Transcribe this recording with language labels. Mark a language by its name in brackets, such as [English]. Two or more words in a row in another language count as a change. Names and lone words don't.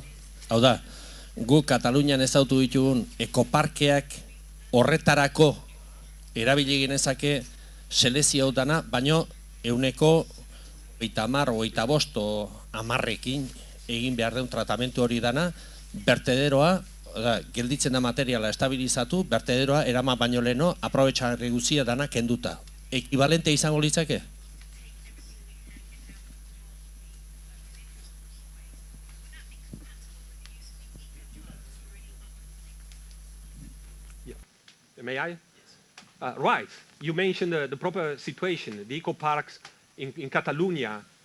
[Basque] Hau da, gu Katalunian ezautu ditugun ekoparkeak horretarako erabili genezake selezio dana, baino 130, 25, 10ekin egin behar den tratamentu hori dana, bertederoa, gelditzen da materiala estabilizatu, bertederoa eraman baino leheno, aprobetxarri guzia dana kenduta. Ekibalente izango litzake? [English] May I? Right. You mentioned the proper situation, the eco parks in Catalonia.